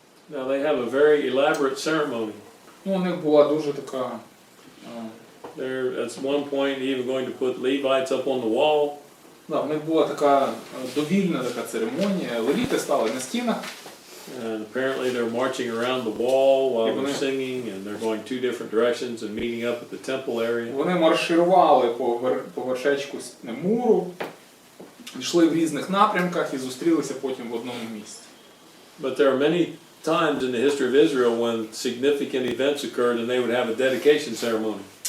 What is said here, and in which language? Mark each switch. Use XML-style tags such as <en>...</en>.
<en>Now they have a very elaborate ceremony.</en> <uk>Ну, у них була дуже така.</uk> <en>They're at one point even going to put Levites up on the wall.</en> <uk>Да, в них була така довільна така церемонія. Левіти стали на стінах.</uk> <en>And apparently they're marching around the wall while Yeah, they're but- singing, and they're going two different directions and meeting up at the temple area.</en> <uk>Вони марширували по вершечку муру, йшли в різних напрямках і зустрілися потім в одному місці.</uk> <en>But there are many times in the history of Israel when significant events occurred and they would have a dedication ceremony.</en>